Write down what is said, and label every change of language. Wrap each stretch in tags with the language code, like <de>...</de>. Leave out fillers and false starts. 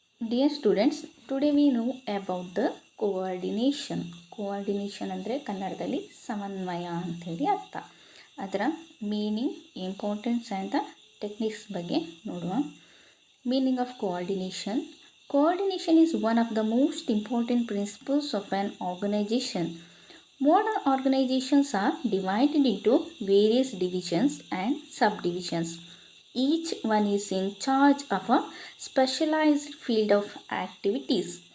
<en>Dear students, today we know about the coordination.</en> <kn>Coordination ಅಂದರೆ ಕನ್ನಡದಲ್ಲಿ ಸಮನ್ವಯ ಅಂಥೇಳಿ ಅರ್ಥ. ಅದರ</kn> <en>meaning, importance and the techniques</en> <kn>ಬಗ್ಗೆ ನೋಡುವ.</kn> <en>Meaning of coordination. Coordination is one of the most important principles of an organization. Modern organizations are divided into various divisions and subdivisions. Each one is in charge of a specialized field of activities.</en>